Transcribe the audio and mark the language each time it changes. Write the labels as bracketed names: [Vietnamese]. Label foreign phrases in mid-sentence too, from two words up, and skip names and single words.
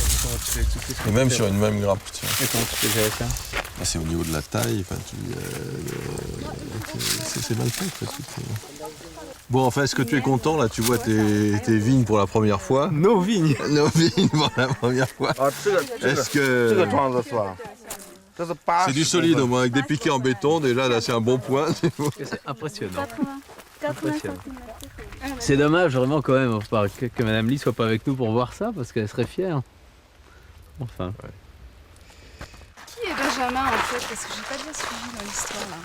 [French] Comment tu fais tout ce que Et même tu sur fais, une même grappe. Tu vois. Et comment tu fais gérer ça? Là, c'est au niveau de la taille, enfin, c'est mal fait. Quoi, bon, enfin, est-ce que tu es content, là? Tu vois tes vignes pour la première fois. Nos vignes. Nos vignes pour la première fois. [Chinese] 啊，这个 [French] Est-ce [Chinese] 这个 [French] que [Chinese] 桩子是吧？这是80。 [French] c'est du solide au moins, avec des piquets en béton, déjà, là, c'est un bon point. C'est impressionnant. 80 Impressionnant. cm. C'est dommage vraiment quand même que Madame Lee soit pas avec nous pour voir ça, parce qu'elle serait fière. Enfin. Qui est Benjamin en fait? Parce que j'ai pas bien suivi dans l'histoire là.